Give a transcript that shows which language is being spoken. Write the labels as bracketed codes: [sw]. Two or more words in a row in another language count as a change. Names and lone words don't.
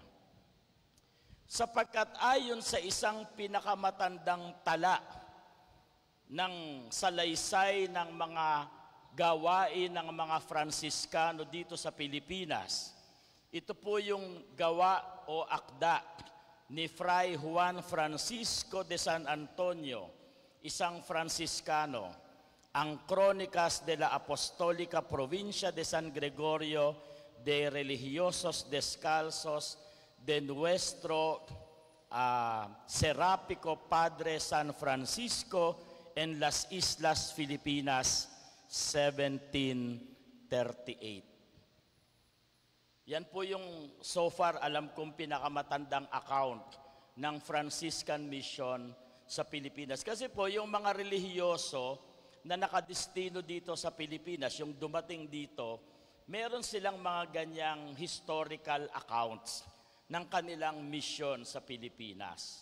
[tl] Sapagkat ayon sa isang pinakamatandang tala ng salaysay ng mga gawain ng mga Fransiskano dito sa Pilipinas, ito po yung gawa o akda ni Fray Juan Francisco de San Antonio, isang Fransiskano, ang Crónicas de la Apostólica Provincia de San Gregorio de Religiosos Descalzos de nuestro Serápico Padre San Francisco en las Islas Filipinas, 1738. Yan po yung [en] so far [tl] alam kong pinakamatandang account ng [en] Franciscan Mission [tl] sa Pilipinas. Kasi po yung mga relihiyoso na nakadestino dito sa Pilipinas, yung dumating dito, meron silang mga ganyang [en] historical accounts [tl] ng kanilang mission sa Pilipinas.